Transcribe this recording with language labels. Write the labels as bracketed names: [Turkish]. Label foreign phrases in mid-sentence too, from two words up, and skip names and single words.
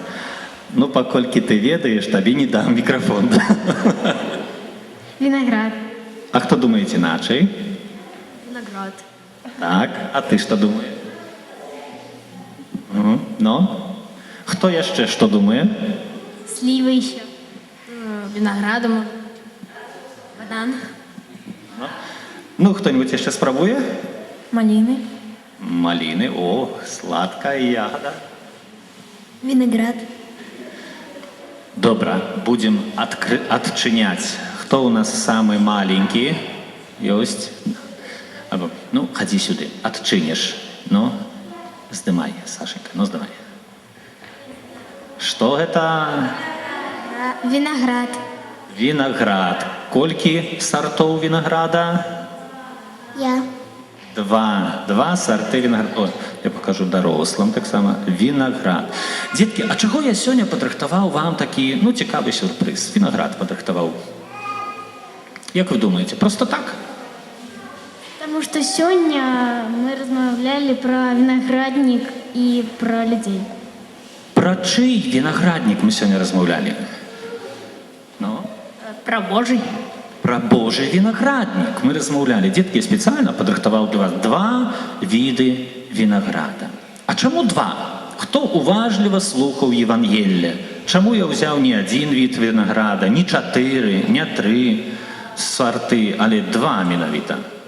[Belarusian] Ну, паколькі ты ведаеш, табе не дам мікрафон. [Russian] Виноград. [Belarusian] А хто думаеце іначай? [Russian] виноград, [Belarusian] Так, а ты што думаеш? Ну? Хто яшчэ што думае? [Russian] Сливы еще. виноградом, банан, [Belarusian] Ну, хто-нибудь яшчэ спрабуе? [Russian] малины, [Belarusian] Маліны, [Russian] о, сладкая ягода. Виноград. [Belarusian] Добра, будем адчыняць. Хто у нас самы маленькі? Ёсць? Ну, хадзі сюды, адчыніш. Ну, здымай, Сашенька, ну здымай. Што гэта? [Russian] Виноград. [Belarusian] Виноград. Колькі сартоў винограда? Я. [Ukrainian] Два сорти вінаграду. О, я покажу дарослым так само. [Belarusian] Вінаград. Дзеткі, а чаго я сёння падрыхтаваў вам такі, цікавы сюрпрыз? Вінаград падрыхтаваў. Як вы думаете, просто так? [Russian] Потому что сегодня мы размовляли про виноградник и про людей. [Belarusian] Пра чый вінаграднік мы сёння размаўлялі? Ну? [Russian] Про Божий. [Belarusian] Пра Божий вінаграднік мы размаўлялі. Дзеткі, я спецыяльна падрыхтаваў для вас два віды вінаграда. А чаму два? Хто уважліва слухаў Евангелле? Чаму я ўзяў не адзін від вінаграда, не 4, не 3 сорты, але 2 менавіта?